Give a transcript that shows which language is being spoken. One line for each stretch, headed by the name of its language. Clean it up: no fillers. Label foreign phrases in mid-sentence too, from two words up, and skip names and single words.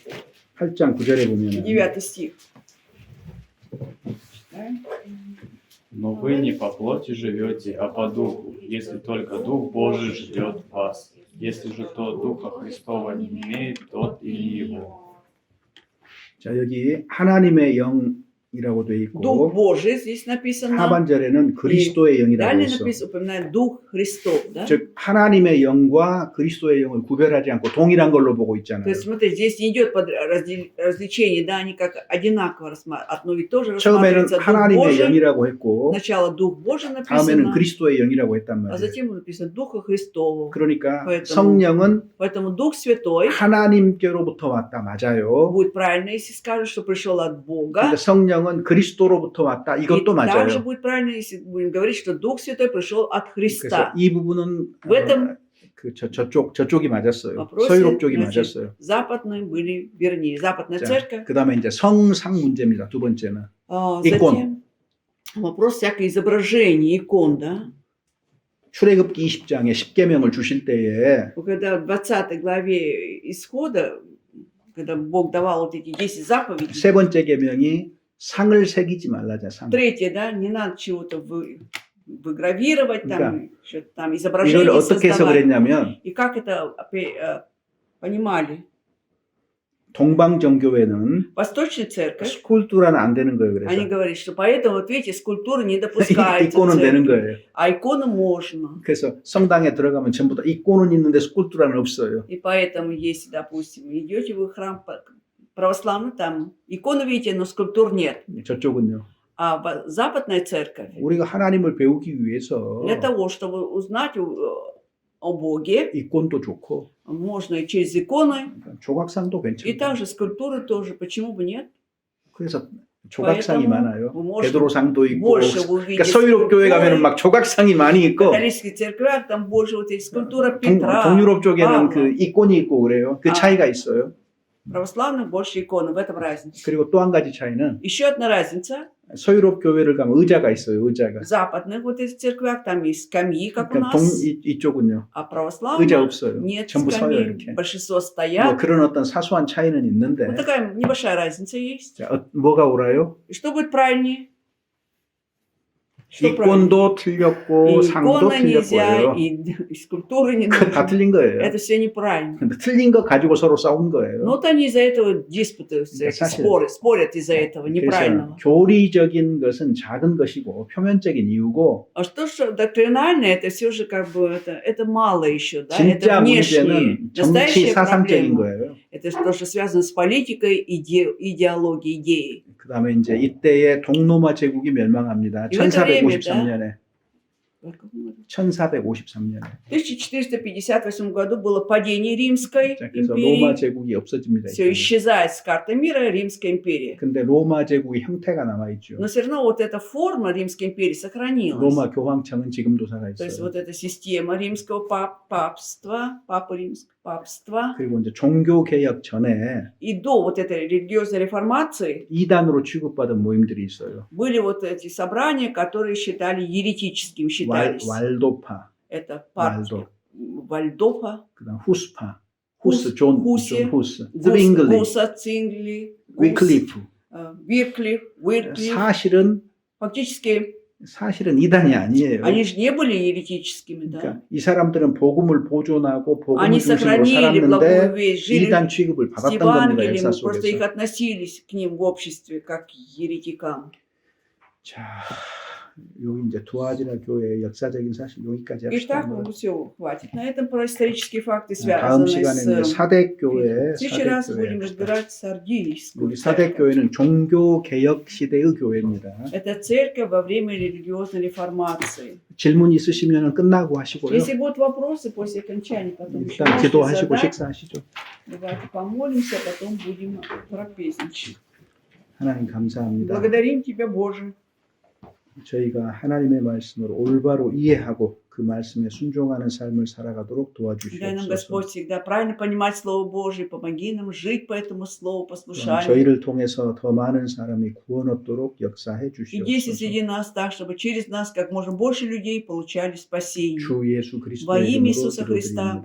Korean: 팔장 9절에 보면은
Russian: 9 стих. Читаем. Но вы не по плоти живете, а по духу, если только Дух Божий живет в вас. Если же кто Духа Христова не имеет, тот и не его.
Korean: 자, 여기 하나님의 영이라고 돼
Russian: Дух
Korean: 있고
Russian: Божий здесь написано.
Korean: 하반절에는 그리스도의 영이라고
Russian: Далее
Korean: 했어.
Russian: написано, упоминает Дух Христов. Да?
Korean: 즉 하나님의 영과 그리스도의 영을 구별하지 않고 동일한 걸로 보고 있잖아요.
Russian: То есть, смотри, здесь не идет под различение, да, они как одинаково рассматриваются. Но ведь тоже
Korean: 처음에는
Russian: рассматривается Дух
Korean: 하나님의
Russian: Божий.
Korean: 영이라고 했고
Russian: Сначала Дух Божий
Korean: 다음에는
Russian: написано,
Korean: 그리스도의 영이라고 했단
Russian: а
Korean: 말이에요.
Russian: затем написано Духа Христова.
Korean: 그러니까
Russian: поэтому-
Korean: 성령은
Russian: Поэтому Дух Святой
Korean: 하나님께로부터 왔다 맞아요.
Russian: будет правильно, если скажут, что пришел от Бога.
Korean: 근데 성령은 그리스도로부터 왔다
Russian: И
Korean: 이것도
Russian: также
Korean: 맞아요.
Russian: будет правильно, если будем говорить, что Дух Святой пришел от
Korean: 그래서
Russian: Христа.
Korean: 이 부분은
Russian: В этом
Korean: 저쪽이 맞았어요.
Russian: вопросе,
Korean: 서유럽 쪽이
Russian: знаете,
Korean: 맞았어요.
Russian: западные были вернее. Западная
Korean: 자,
Russian: церковь.
Korean: 그다음에 이제 성상 문제입니다. 두 번째는
Russian: Затем вопрос всякое изображение, икон, да?
Korean: 출애굽기 20장에 10계명을 주실 때에
Russian: Когда в 20 главе Исхода, когда Бог давал вот эти 10 заповедей,
Korean: 세 번째 계명이 상을 새기지 말라자 상.
Russian: третье, да, не надо чего-то выгравировать, там,
Korean: 그러니까
Russian: что-то там
Korean: 이걸
Russian: изображение
Korean: 어떻게 해서
Russian: создавать.
Korean: 그랬냐면
Russian: И как это понимали?
Korean: 동방정교회는
Russian: Восточная церковь,
Korean: 스kulptu라는 안 되는 거예요.
Russian: они
Korean: 그래서
Russian: говорят, что поэтому, вот видите, скульптуры не допускаются в
Korean: 이꼬는 되는
Russian: церкви,
Korean: 거예요.
Russian: а иконы можно.
Korean: 그래서 성당에 들어가면 전부 다 이꼬는 있는데 스kulptu라는 없어요.
Russian: И поэтому, если, допустим, идете вы в храм православный, там иконы видите, но скульптур нет.
Korean: 저쪽은요.
Russian: А западная церковь,
Korean: 우리가 하나님을 배우기 위해서
Russian: для того, чтобы узнать о Боге,
Korean: 이꼬도 좋고
Russian: можно и через иконы,
Korean: 조각상도
Russian: и
Korean: 괜찮고.
Russian: также скульптуры тоже. Почему бы нет?
Korean: 그래서 조각상이
Russian: поэтому
Korean: 많아요.
Russian: вы можете
Korean: 베드로상도 있고.
Russian: больше вы
Korean: 그러니까
Russian: увидите
Korean: 서유럽 교회 가면은
Russian: скульптуры.
Korean: 막 조각상이 많이
Russian: В
Korean: 있고
Russian: католических церквях там больше вот эти скульптуры Петра,
Korean: 동유럽 쪽에는
Russian: Павла.
Korean: 그 이꼬이 있고 그래요. 그 아. 차이가 있어요.
Russian: Православных больше иконы, в этом разница.
Korean: 그리고 또 한 가지 차이는
Russian: Еще одна разница.
Korean: 서유럽 교회를 가면 의자가 있어요. 의자가.
Russian: В западных вот этих церквях там есть скамьи, как у
Korean: 그러니까
Russian: нас,
Korean: 이쪽은요.
Russian: а
Korean: 의자
Russian: православных
Korean: 없어요.
Russian: нет
Korean: 전부 서요
Russian: скамей.
Korean: 이렇게.
Russian: Большинство
Korean: 뭐
Russian: стоят.
Korean: 그런 어떤 사소한 차이는 있는데
Russian: Вот такая небольшая разница есть.
Korean: 자, 뭐가 옳아요?
Russian: И что будет правильнее? Что правильнее?
Korean: 이권도 틀렸고
Russian: И
Korean: 상도
Russian: икона нельзя,
Korean: 틀렸고요.
Russian: и скульптуры не
Korean: 그거 다
Russian: нужно.
Korean: 틀린 거예요.
Russian: Это все неправильно.
Korean: 근데 틀린 거 가지고 서로 싸운 거예요.
Russian: Но вот они из-за этого диспутаются,
Korean: Да, 사실-
Russian: спорят из-за этого
Korean: 그래서
Russian: неправильного.
Korean: 교리적인 것은 작은 것이고 표면적인 이유고
Russian: А что ж доктринальное, это все же как бы это мало еще, да?
Korean: 진짜
Russian: Это внешнее.
Korean: 문제는 정치
Russian: Настоящая
Korean: 사상적인
Russian: проблема.
Korean: 거예요.
Russian: Это то, что связано с политикой, идеологией, идеей.
Korean: 그다음에 이제 이때에 동로마 제국이 멸망합니다.
Russian: И в это время,
Korean: 1453년에.
Russian: Как мы
Korean: 1453년에.
Russian: В 1458 году было падение Римской
Korean: 자, 그래서 로마
Russian: империи.
Korean: 제국이 없어집니다.
Russian: Все
Korean: 이제.
Russian: исчезает с карты мира Римская империя.
Korean: 근데 로마 제국의 형태가 남아 있죠.
Russian: Но все равно вот эта форма Римской империи сохранилась.
Korean: 로마 교황청은 지금도 살아
Russian: То есть
Korean: 있어요.
Russian: вот эта система римского папства, папы римского папства.
Korean: 그리고 이제 종교 개혁 전에
Russian: И до вот этой религиозной реформации
Korean: 이단으로 취급받은 모임들이 있어요.
Russian: были вот эти собрания, которые считали еретическими, считались.
Korean: 왈도파,
Russian: Это
Korean: 왈도,
Russian: Вальдофа,
Korean: 그다음 후스파, 후스, 존 후시, 후스, zwingli,
Russian: Гуса, Цингли,
Korean: 위클리프.
Russian: Уирклиф.
Korean: 사실은 이단이 아니에요.
Russian: Они же не были еретическими, да.
Korean: 그러니까 이 사람들은 복음을 보존하고 복음을
Russian: Они
Korean: 중심으로
Russian: сохранили благую
Korean: 살았는데
Russian: весть, жили
Korean: 이단 취급을
Russian: с
Korean: 받았던 겁니다.
Russian: Евангелием,
Korean: 역사
Russian: просто их
Korean: 속에서.
Russian: относились к ним в обществе как к еретикам.
Korean: 자, 여기 이제 두아지라 교회의 역사적인 사실 여기까지 합시다.
Russian: Итак, все, хватит. На этом про исторические факты,
Korean: 다음
Russian: связанные
Korean: 시간에는
Russian: с...
Korean: 사대 교회,
Russian: В следующий раз
Korean: 사대
Russian: будем
Korean: 교회.
Russian: разбирать сардийскую
Korean: 우리 사대
Russian: церковь.
Korean: 교회는 종교 개혁 시대의 교회입니다.
Russian: Это церковь во время религиозной реформации.
Korean: 질문 있으시면 끝나고 하시고요.
Russian: Если будут вопросы после окончания, потом еще
Korean: 일단
Russian: можете
Korean: 기도하시고
Russian: задать.
Korean: 식사하시죠.
Russian: Давайте помолимся, потом будем трапезничать.
Korean: 하나님 감사합니다.
Russian: Благодарим Тебя, Боже.
Korean: 저희가 하나님의 말씀을 올바로 이해하고 그 말씀에 순종하는 삶을 살아가도록
Russian: Дай нам,
Korean: 도와주시옵소서.
Russian: Господь, всегда правильно понимать Слово Божие. Помоги нам жить по этому Слову, послушанию.
Korean: 저희를 통해서 더 많은 사람이 구원 얻도록 역사해
Russian: И действуй
Korean: 주시옵소서.
Russian: среди нас так, чтобы через нас как можно больше людей получали спасение.
Korean: 주 예수
Russian: Во
Korean: 그리스도의
Russian: имя
Korean: 이름으로